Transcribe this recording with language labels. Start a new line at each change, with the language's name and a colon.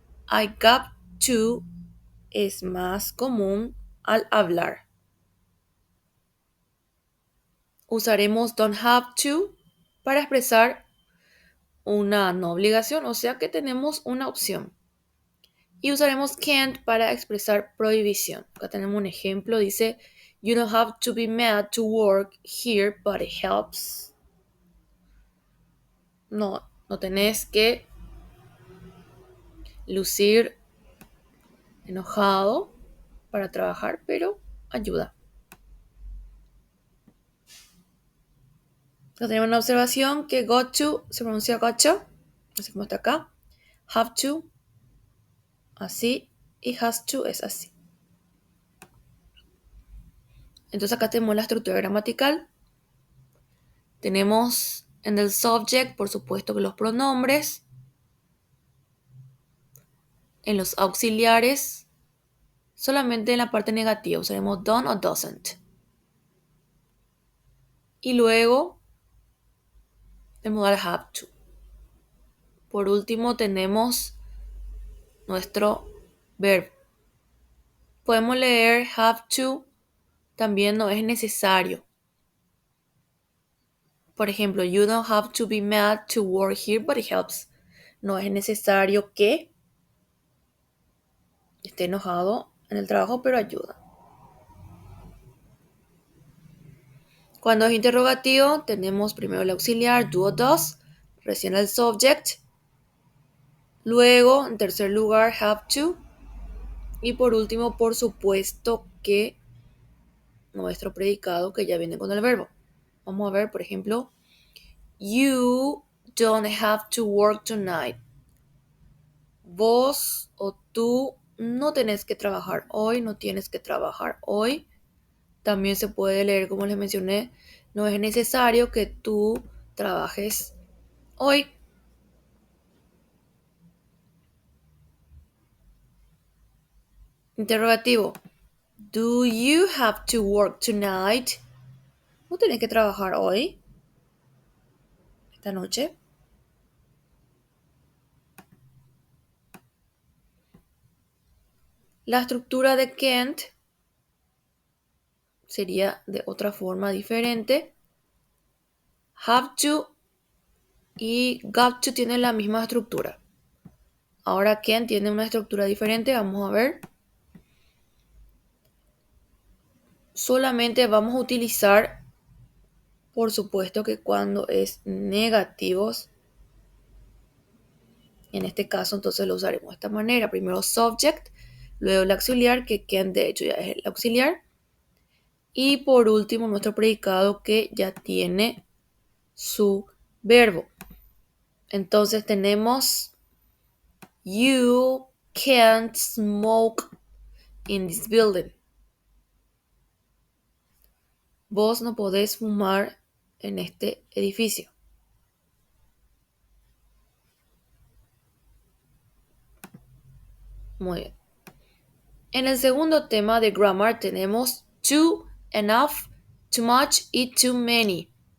English: I got to
Spanish: es más común al hablar. Usaremos don't have to para expresar una no obligación, o sea que tenemos una opción. Y usaremos can't para expresar prohibición. Acá tenemos un ejemplo, dice,
English: you don't have to be mad to work here, but it helps.
Spanish: No tenés que lucir enojado para trabajar, pero ayuda. Acá tenemos una observación que got to se pronuncia gotcha, así como está acá. Have to, así, y has to es así. Entonces acá tenemos la estructura gramatical. Tenemos en el subject, por supuesto, que los pronombres. En los auxiliares, solamente en la parte negativa usaremos don't o doesn't. Y luego el modal have to. Por último tenemos nuestro verbo. Podemos leer have to, también no es necesario. Por ejemplo,
English: you don't have to be mad to work here, but it helps.
Spanish: No es necesario que esté enojado en el trabajo, pero ayuda. Cuando es interrogativo, tenemos primero el auxiliar, do o does, recién el subject, luego, en tercer lugar, have to, y por último, por supuesto que nuestro predicado que ya viene con el verbo. Vamos a ver, por ejemplo,
English: you don't have to work tonight.
Spanish: Vos o tú no tenés que trabajar hoy, no tienes que trabajar hoy. También se puede leer, como les mencioné, no es necesario que tú trabajes hoy. Interrogativo.
English: Do you have to work tonight?
Spanish: ¿No tenés que trabajar hoy? Esta noche. La estructura de can't sería de otra forma diferente. Have to y got to tienen la misma estructura. Ahora can't tiene una estructura diferente. Vamos a ver. Solamente vamos a utilizar, por supuesto que cuando es negativos. En este caso entonces lo usaremos de esta manera. Primero subject, luego el auxiliar, que can't de hecho ya es el auxiliar. Y por último nuestro predicado que ya tiene su verbo. Entonces tenemos
English: you can't smoke in this building.
Spanish: Vos no podés fumar en este edificio. Muy bien. En el segundo tema de grammar tenemos too, enough, too much y too many.